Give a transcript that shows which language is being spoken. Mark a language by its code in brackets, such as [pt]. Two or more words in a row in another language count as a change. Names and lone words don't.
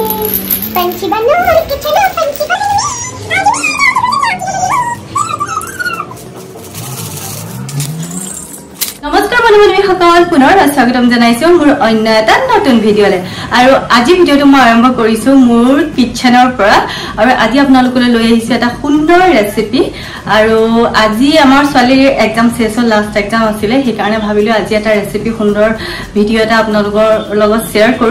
[hi] पंछी बनूं कि चलो पंछी भवन में, आज मैं आ [as] नमस्कार बন্ধু-বান্ধৱীসকল, পুনৰ স্বাগতম জনাইছো মোৰ অন্য এটা নতুন ভিডিঅ'লে। আৰু আজি ভিডিঅ'টো মই আৰম্ভ কৰিছো মোৰ কিচেনৰ পৰা। আৰু আজি আপোনালোকলৈ লৈ আহিছো এটা সুন্দৰ ৰেচিপি। আৰু আজি আমাৰ ছোৱালীৰ এক্সাম শেষ হ'ল, [en] last exam [as] আছিলে, সেইকাৰণে ভাবিলো আজি এটা ৰেচিপি সুন্দৰ ভিডিঅ' এটা আপোনালোকৰ লগত শ্বেয়াৰ কৰো।